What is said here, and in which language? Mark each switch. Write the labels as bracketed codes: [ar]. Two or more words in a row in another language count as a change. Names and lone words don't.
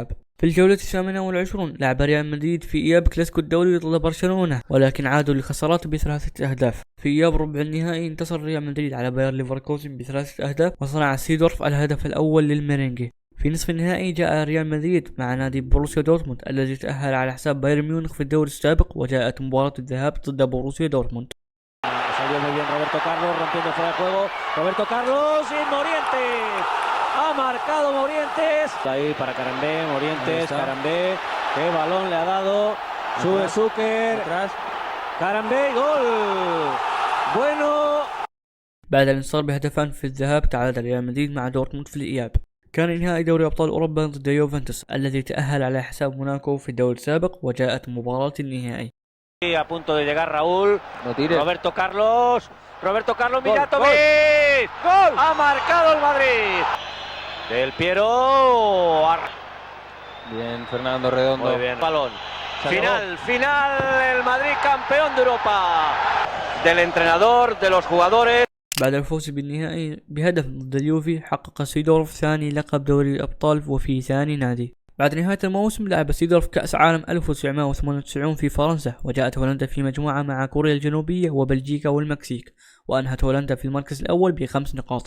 [ar] في الجولة 28 لعب ريال مدريد في إياب كلاسيكو الدوري ضد برشلونة، ولكن عادوا لخسارات ب3 أهداف. في إياب ربع النهائي انتصر ريال مدريد على باير ليفركوزن ب3 أهداف، وصنع سيدورف الهدف الأول للميرينجي. في نصف النهائي جاء ريال مدريد مع نادي بروسيا دورتموند الذي تأهل على حساب بايرن ميونخ في الدوري السابق، وجاءت مباراة الذهاب ضد بروسيا دورتموند. [es] Salió muy bien Roberto Carlos, rompiendo fuera de juego. Roberto Carlos y Morientes. Ha marcado Morientes. Está ahí para Carambé, Morientes, Carambé. Qué balón le ha dado. Sube Zucker. Carambé, gol. Bueno. [ar] بعد الانتصار بهدفان في الذهاب تعادل ريال مدريد مع دورتموند في الإياب. كان نهائي دوري أبطال أوروبا ضد يوفنتوس الذي تأهل على حساب موناكو في الدوري السابق، وجاءت مباراة النهائي. [es] A punto de llegar Raúl. Roberto Carlos. Roberto Carlos Mijatovic. ¡Gol! Ha marcado el Madrid. Del Piero. Bien, Fernando Redondo. Muy bien. Balón. Final. El Madrid campeón de Europa. Del entrenador, de los jugadores. [ar] بعد الفوز بالنهائي بهدف ضد اليوفي حقق سيدورف ثاني لقب دوري الأبطال وفي ثاني نادي. بعد نهاية الموسم لعب سيدورف كأس عالم 1998 في فرنسا، وجاءت هولندا في مجموعة مع كوريا الجنوبية وبلجيكا والمكسيك، وأنهت هولندا في المركز الأول ب5 نقاط.